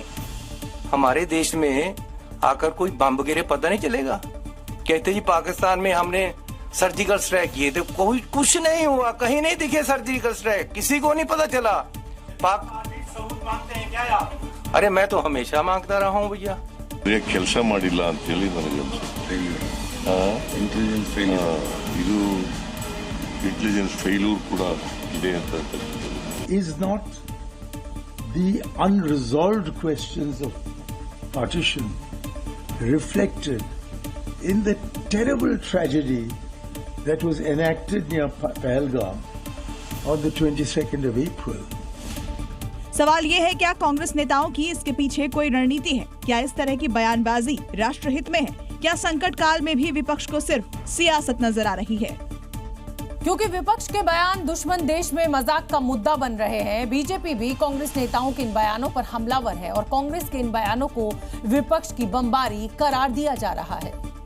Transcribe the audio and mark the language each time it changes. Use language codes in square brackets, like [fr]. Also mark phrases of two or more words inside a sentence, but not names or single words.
[hi] हमारे देश में आकर कोई बम गिरे पता नहीं चलेगा। कहते जी पाकिस्तान में हमने [en] surgical strike [hi] किए थे, कोई कुछ नहीं हुआ, कहीं नहीं दिखे [en] surgical strike, [hi] किसी को नहीं पता चला। सबूत मांगते हैं क्या आप? अरे मैं तो हमेशा मांगता रहा हूँ भैया। [kn] ಕೆಲಸ ಮಾಡಿಲ್ಲ ಅಂತ ಹೇಳಿ ನನಗೆ ಇದು [en] intelligence failure [kn] ಕೂಡ ಇದೆ ಅಂತ [en] is not the unresolved questions of partition reflected in the terrible tragedy that was enacted near Pahalgam on the 22nd of April. [hi] सवाल ये है, क्या कांग्रेस नेताओं की इसके पीछे कोई रणनीति है? क्या इस तरह की बयानबाजी राष्ट्रहित में है? क्या संकट काल में भी विपक्ष को सिर्फ सियासत नजर आ रही है? क्योंकि विपक्ष के बयान दुश्मन देश में मजाक का मुद्दा बन रहे हैं, बीजेपी भी कांग्रेस नेताओं के इन बयानों पर हमलावर है और कांग्रेस के इन बयानों को विपक्ष की बमबारी करार दिया जा रहा है।